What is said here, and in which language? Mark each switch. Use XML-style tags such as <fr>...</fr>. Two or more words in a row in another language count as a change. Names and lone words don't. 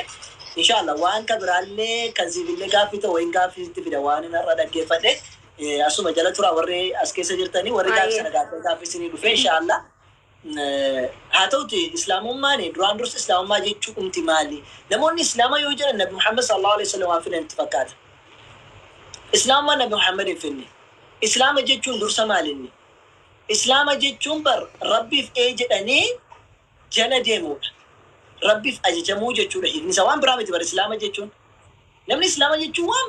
<om>Inshallah waan ka biraallee kan sibillee gaaffii ta'u wayin gaaffiitti fida waan inni irra dhaggeeffadhe asuma jala tura warri as keessa jirtanii warri gaaffii sana gaaffiisinii dhufe inshallah. Haa ta'uti islaamummaan duraan dursa islaamummaa jechuu dhumti maali? Namoonni islaama yoo jedhan nabi Muhammad</om> <ar>صلى الله عليه وسلم</ar> <om>waan fidan itti fakkaata. Islaamummaan nabi Muhammad hin finne. Islaama jechuun dursa maalinni? Islaama jechuun bar rabbiif jedhanii jala deemuudha. Rabbiif ajajamuu jechuudha. Hiikni isaa waan biraa miti bar islaama jechuun. Namni islaama jechuun waan</om>